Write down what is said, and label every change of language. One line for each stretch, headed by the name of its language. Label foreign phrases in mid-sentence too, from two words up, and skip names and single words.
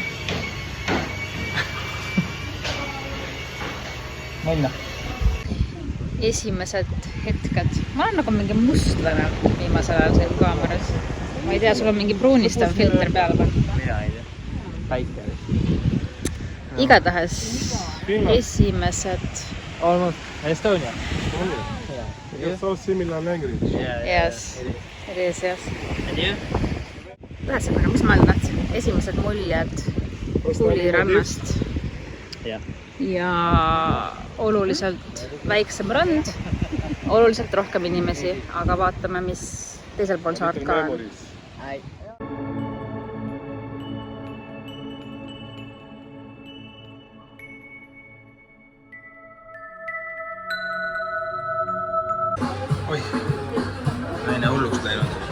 Estonian: Minna. Esimesed hetked. Ma olen nagu mingi mustlane viimasel ajal seal kaameras. Ma ei tea, sul on mingi pruunistav filter peal või? Mina ei tea. Päike. Igatahes esimesed...
English: Almost Estonia. It's so similar language. Yes, it is, yes. And you?
Estonian: Ühesõnaga, mis ma tahtsin? Esimesed muljed Kulirannast. Jah. Ja oluliselt väiksem rand, oluliselt rohkem inimesi, aga vaatame, mis teisel pool saart ka on. Oih, naine hulluks läinud.